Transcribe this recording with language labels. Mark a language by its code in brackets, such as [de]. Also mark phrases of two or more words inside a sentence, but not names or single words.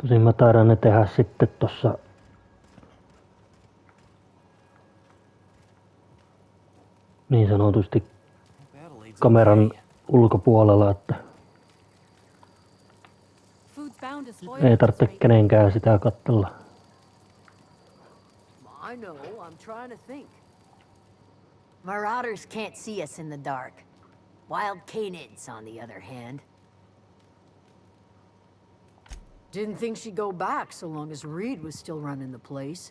[fi] Tosin mä taidan ne tehdä sitten tossa niin sanotusti kameran ulkopuolella, että ei tarvitse kenenkään sitä katsella. [en] I know, I'm trying to think. Marauders can't see us in the dark. Wild canids, on the other hand. Didn't think she'd go back so long as Reed was still running the place.